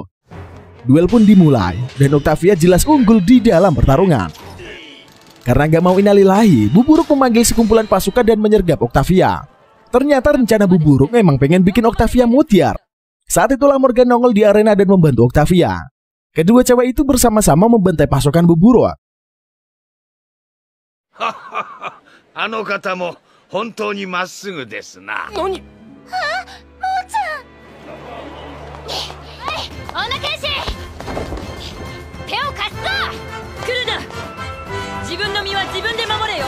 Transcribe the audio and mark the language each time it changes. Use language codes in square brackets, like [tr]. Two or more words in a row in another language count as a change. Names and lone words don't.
[id] Duel pun dimulai, dan Octavia jelas unggul di dalam pertarungan. Karena gak mau innalillahi, Buburuk memanggil sekumpulan pasukan dan menyergap Octavia. Ternyata rencana Buburuk memang pengen bikin Octavia mutiar. Saat itulah Morgan nongol di arena dan membantu Octavia. Kedua cewek itu bersama-sama membantai pasukan Buburuk. [ja] あの方も本当にまっすぐですな。もうちゃん女剣士手を貸すぞ。来るな。自分の身は自分で守れよ。